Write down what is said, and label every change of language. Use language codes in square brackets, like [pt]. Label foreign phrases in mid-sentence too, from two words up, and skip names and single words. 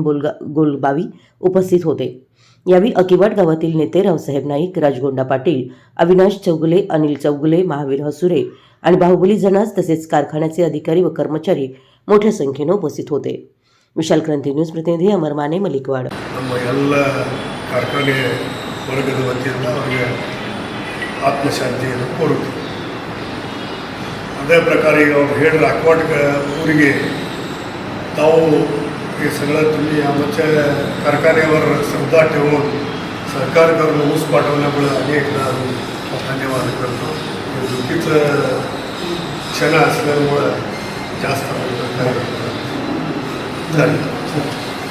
[mr] गोलबावी उपस्थित होते. यावेळी अकिवाड गावातील नेते रावसाहेब नाईक, राजगोंडा पाटील, अविनाश चौगुले, अनिल चौगुले, महावीर हसुरे आणि बाहुबली जनास तसेच कारखान्याचे अधिकारी व कर्मचारी मोठ्या संख्येने उपस्थित होते. विशाल क्रांती न्यूज प्रतिनिधी अमर माने, मलिकवाड. [kn] ನಮ್ಮ ಎಲ್ಲ ಕಾರ್ಖಾನೆ ವರ್ಗದ ವತಿಯಿಂದ ಅವರಿಗೆ ಆತ್ಮಶಾಂತಿಯನ್ನು ಕೋರುತ್ತೀವಿ. [mr] ಅದೇ प्रकार [kn] ಈಗ ಅವ್ರು ಹೇಳಿದ ಅಕ್ವಾಡ್ ಊರಿಗೆ [mr] ताऊ हे सगळं तुम्ही आमच्या कारखान्यावर श्रद्धा ठेवून सहकार करून ऊस पाठवल्यामुळे अनेकदा धन्यवाद करतो. दुःखीचं क्षण असल्यामुळं जास्त झालं.